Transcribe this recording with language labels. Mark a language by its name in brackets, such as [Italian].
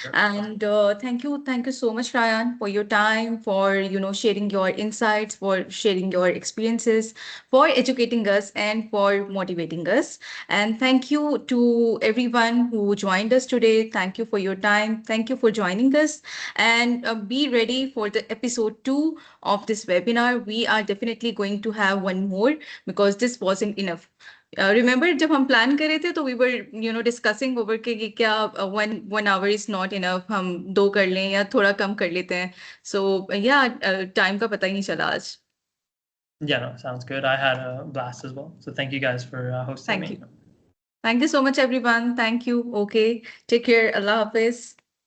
[English] And thank you so much, Ryan, for your time, for sharing your insights, for sharing your experiences, for educating us, and for motivating us. And thank you to everyone who joined us today. Thank you for your time. Thank you for joining us. And be ready for the episode 2 of this webinar. We are definitely going to have one more because this wasn't enough. [Hindi] Remember जब हम plan कर रहे थे तो [English] we were discussing over [Hindi] कि क्या [English] one hour is not enough, [Hindi] हम 2 कर लें या थोड़ा कम कर लेते हैं. So yeah, time का पता ही नहीं चला आज. [English] Yeah, no, sounds good. I had a blast as well. So thank you guys for hosting Thank me. you. Thank you so much, everyone. Thank you. Okay. Take care. Allah Hafiz.